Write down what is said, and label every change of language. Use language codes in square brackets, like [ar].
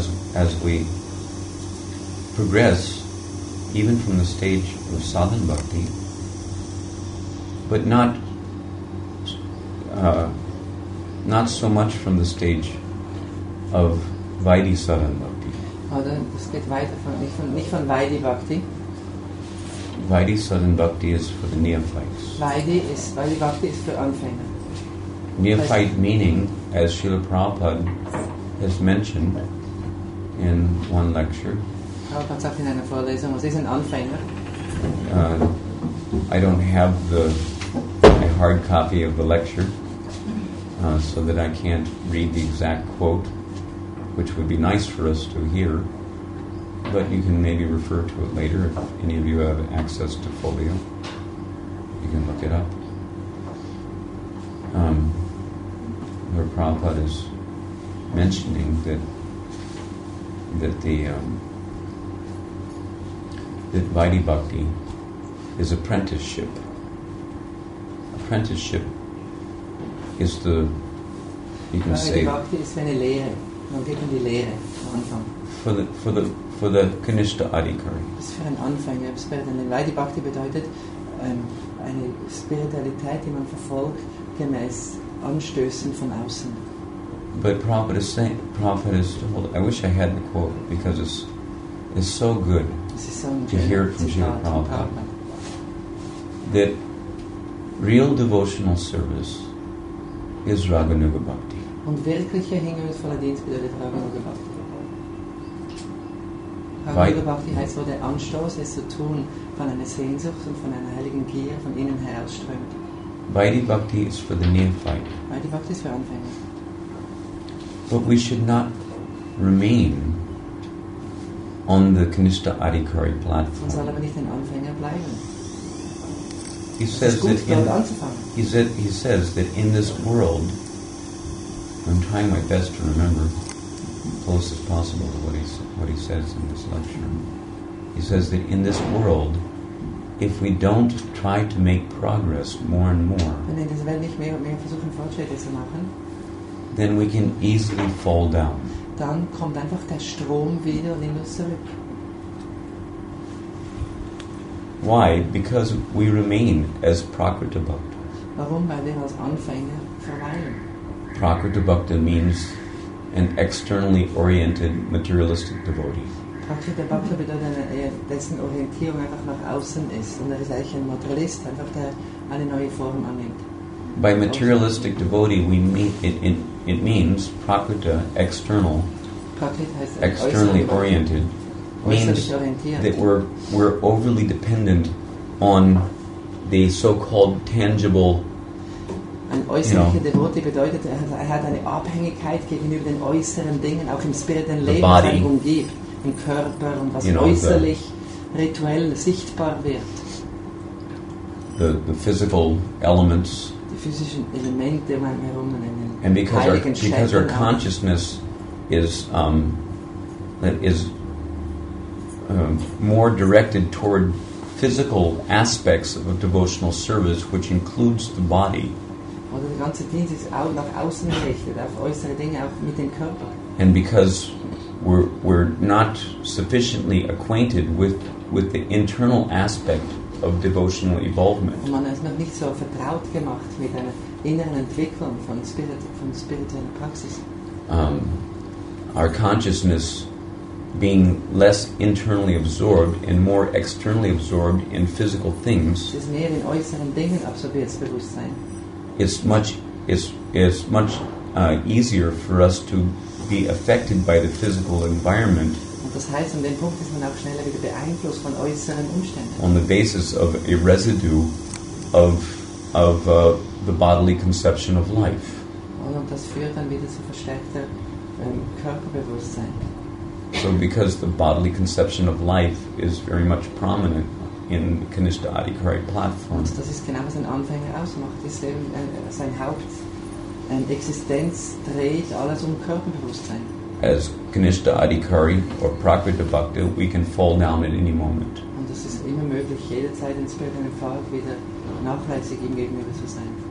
[en] So as we progress, even from the stage of sadhana bhakti, but not so much from the stage of Vaidhi sadhana bhakti. [de] Oder das geht weiter nicht von Vaidhi Bhakti. [en] Vaidhi sadhana bhakti is for the neophytes. [de] Vaidhi Bhakti ist für Anfänger. [en] Neophyte meaning, as Śrīla Prabhupāda has mentioned in one lecture. [de] Prabhupada sagt in einer Vorlesung, was ist ein Anfänger? [en] I don't have a hard copy of the lecture, so that I can't read the exact quote, which would be nice for us to hear, but you can maybe refer to it later if any of you have access to folio. You can look it up. Where Prabhupada is mentioning that Vaidhi Bhakti is apprenticeship. Apprenticeship is you can say, [de] Vaidhi Bhakti ist eine Lehre. Man geht in die Lehre am Anfang. [en] for the Kanishta Adhikari. [de] Das ist für einen Anfänger. Vaidhi Bhakti bedeutet eine Spiritualität, die man verfolgt, gemäß Anstößen von außen. [en] But Prabhupada is told, I wish I had the quote because it's so good to hear it from Śrīla Prabhupada, that real devotional service is Raganuga Bhakti. [de] Und wirkliche hingebungsvoller Dienst bedeutet Raganuga Bhakti. Raganuga Bhakti heißt so der Anstoß, es zu tun von einer Sehnsucht und von einer heiligen Gier von innen herausströmt. [en] Vaidhi Bhakti is for the neophyte. [de] Vaidhi Bhakti ist für Anfänger. [en] But we should not remain on the Kanishta Adhikari platform. [de] Man soll aber nicht ein Anfänger bleiben. [en] He says that in this world, I'm trying my best to remember as close as possible to what he says in this lecture. He says that in this world, if we don't try to make progress more and more, [de] wenn wir in dieser Welt nicht mehr und mehr versuchen, Fortschritte zu machen, [en] then we can easily fall down. [de] dann kommt einfach der Strom wieder und nimmt uns zurück. [en] Why? Because we remain as Prakriti Bhakta. [de] Warum? Weil wir als Anfänger verweilen. [en] Prakriti Bhakta means an externally oriented materialistic devotee. [de] Prakriti Bhakta bedeutet dessen Orientierung einfach nach außen ist. Und er ist eigentlich ein Materialist, einfach der eine neue Form annimmt. [en] By materialistic devotee, we mean it means Prakriti, external, [de] Prakriti heißt [en] externally oriented, means that we're overly dependent on the so-called tangible. [de] Ein äußerlicher Devotee bedeutet, er hat eine Abhängigkeit gegenüber den äußeren Dingen, auch im spirituellen Leben, das ihn umgibt, im Körper und was äußerlich, rituell sichtbar wird. [en] The physical elements. [de] Die physischen Elemente um einen herum. [en] And because our consciousness is more directed toward physical aspects of devotional service, which includes the body. [de] Oder der ganze Dienst ist auch nach außen gerichtet, auf äußere Dinge, auch mit dem Körper. [en] And because we're not sufficiently acquainted with the internal aspect of devotional involvement. [de] Und man ist noch nicht so vertraut gemacht mit einer inneren Entwicklung von spiritueller Praxis. [en] Our consciousness being less internally absorbed and more externally absorbed in physical things. [de] Es ist mehr in äußeren Dingen absorbiert, das Bewusstsein. [en] It's much easier for us to be affected by the physical environment. [de] Und das heißt, an dem Punkt ist man auch schneller wieder beeinflusst von äußeren Umständen. [en] On the basis of a residue of the bodily conception of life. [de] Und das führt dann wieder zu verstärkter Körperbewusstsein. [en] So because the bodily conception of life is very much prominent in the Kanishta Adhikari platform. [de] Und das ist genau, was ein Anfänger ausmacht. Ist eben, sein Hauptexistenz dreht alles um Körperbewusstsein. [en] As Kanishta Adhikari or Prakriti Bhakta, we can fall down at any moment. [de] Und es ist immer möglich, jederzeit in spirituellen Pfad wieder nachlässig ihm gegenüber zu sein.